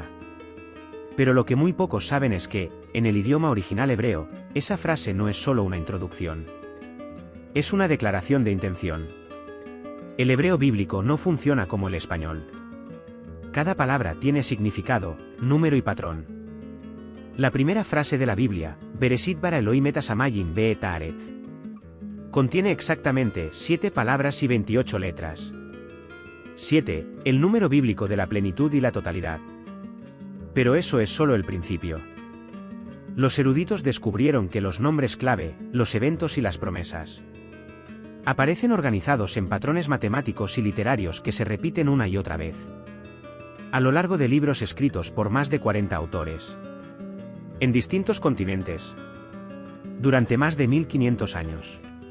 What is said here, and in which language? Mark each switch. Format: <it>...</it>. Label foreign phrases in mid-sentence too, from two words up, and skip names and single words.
<es>Pero lo que muy pocos saben es que, en el idioma original hebreo, esa frase no es solo una introducción. Es una declaración de intención. El hebreo bíblico no funciona como el español. Cada palabra tiene significado, número y patrón. La primera frase de la Biblia,</es> <he>בראשית ברא אלהים את השמים ואת הארץ,</he> <es>contiene exactamente 7 palabras y 28 letras. 7, el número bíblico de la plenitud y la totalidad. Pero eso es solo el principio. Los eruditos descubrieron que los nombres clave, los eventos y las promesas, aparecen organizados en patrones matemáticos y literarios que se repiten una y otra vez, a lo largo de libros escritos por más de 40 autores, en distintos continentes, durante más de 1500 años.</es>